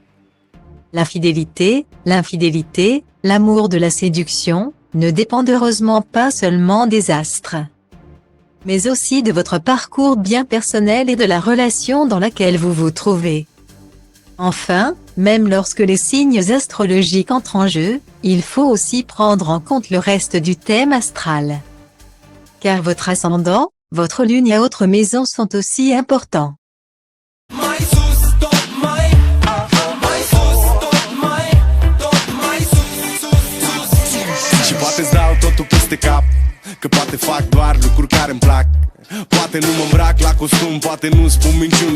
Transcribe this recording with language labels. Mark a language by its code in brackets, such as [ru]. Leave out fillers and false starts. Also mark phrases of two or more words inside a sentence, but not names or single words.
[fr] La fidélité, l'infidélité, l'amour de la séduction, ne dépendent heureusement pas seulement des astres, mais aussi de votre parcours bien personnel et de la relation dans laquelle vous vous trouvez. Enfin, même lorsque les signes astrologiques entrent en jeu, il faut aussi prendre en compte le reste du thème astral. Car votre ascendant, votre lune et autres maisons sont aussi importants. [ro] Și poate-ți dau totul peste cap, că poate fac doar lucruri care-mi plac. Poate nu mă îmbrac la costum, poate nu spun minciuni.